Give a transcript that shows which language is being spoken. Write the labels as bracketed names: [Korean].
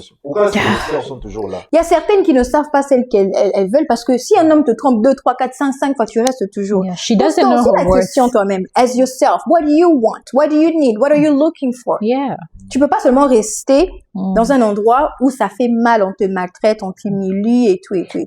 [French] Pourquoi ces sœurs sont toujours là? Il y a certaines qui ne savent pas celles qu'elles veulent parce que si un homme te trompe 2, 3, 4, 5 fois, tu restes toujours. [English] Yeah, she doesn't know la her worth. [French] question toi-même. [English] As yourself, what do you want? What do you need? What are you looking for? Yeah. [French] Tu peux pas seulement rester dans un endroit où ça fait mal, on te maltraite, on t'humilie et tout et tout.